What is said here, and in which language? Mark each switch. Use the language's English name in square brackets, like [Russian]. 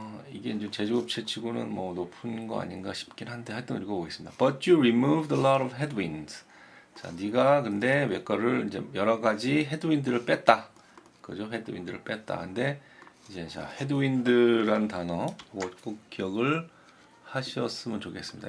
[Korean] 이게 이제 제조업체 치고는 뭐 높은 거 아닌가 싶긴 한데 하여튼 읽어보겠습니다. [English] But you removed a lot of headwinds. [Korean] 자, 네가 근데 몇 거를 이제 여러 가지 헤드윈드를 뺐다. 그죠? 헤드윈드를 뺐다. 근데 이제 자, 헤드윈드란 단어 꼭 기억을 하셨으면 좋겠습니다.